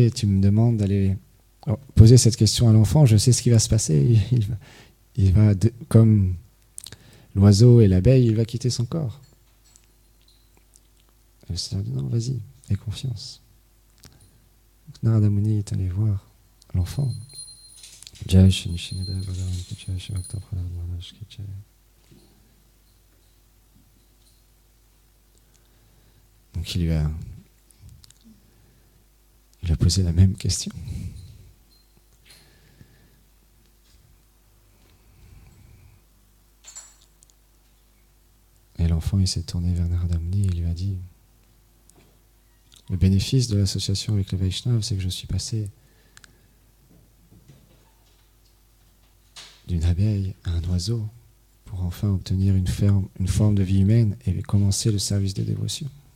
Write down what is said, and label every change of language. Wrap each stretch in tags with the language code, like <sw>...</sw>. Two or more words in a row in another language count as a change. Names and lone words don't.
<fr>Et tu me demandes d'aller poser cette question à l'enfant. Je sais ce qui va se passer. Il va comme l'oiseau et l'abeille, il va quitter son corps. Et le Seigneur dit, non, vas-y, aie confiance. Donc Narada Muni est allé voir l'enfant.</fr> <hi>जय श्री निशिनादेव भगवान की जय, श्री भक्त प्रह्लाद महाराज की जय.</hi> <fr>Donc il lui a posé la même question. Et l'enfant, il s'est tourné vers Narada Muni et il lui a dit, le bénéfice de l'association avec le Vaishnava, c'est que je suis passé d'une abeille à un oiseau pour enfin obtenir une forme de vie humaine et commencer le service de dévotion.</fr>